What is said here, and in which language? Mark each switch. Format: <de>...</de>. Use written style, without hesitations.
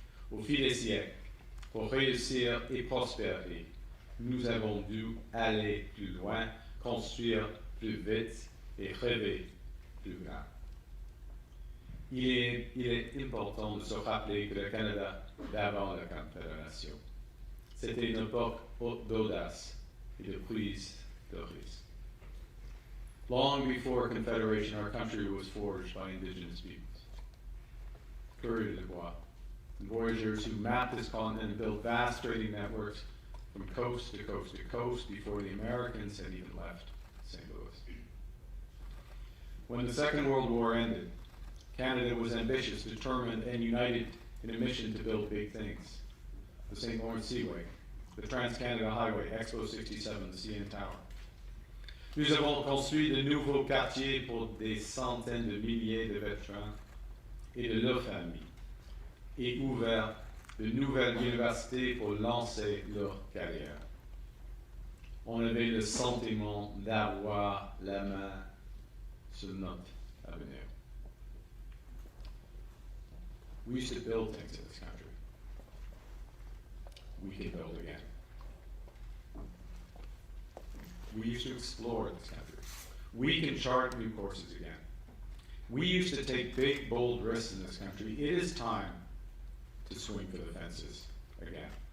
<fr>Au fil des siècles, pour réussir et prospérer, nous avons dû aller plus loin, construire plus vite et rêver plus grand. Il est important de se rappeler que le Canada, d'avant la Confédération, c'était une époque d'audace et de prise d'Oris.</fr> <en>Long before Confederation, our country was forged by indigenous peoples. Coureurs de bois, and voyageurs who mapped this continent and built vast trading networks from coast to coast to coast before the Americans had even left St. Louis. When the Second World War ended, Canada was ambitious, determined, and united in a mission to build big things. The St. Lawrence Seaway, the Trans-Canada Highway, Expo 67, the CN Tower.</en> <fr>Nous avons construit de nouveaux quartiers pour des centaines de milliers de vétérans et de leurs familles, et ouvert de nouvelles universités pour lancer leur carrière. On avait le sentiment d'avoir la main sur notre avenir.</fr> <en>We used to build things in this country. We can build again. We used to explore this country. We can chart new courses again. We used to take big, bold risks in this country. It is time to swing for the fences again.</en>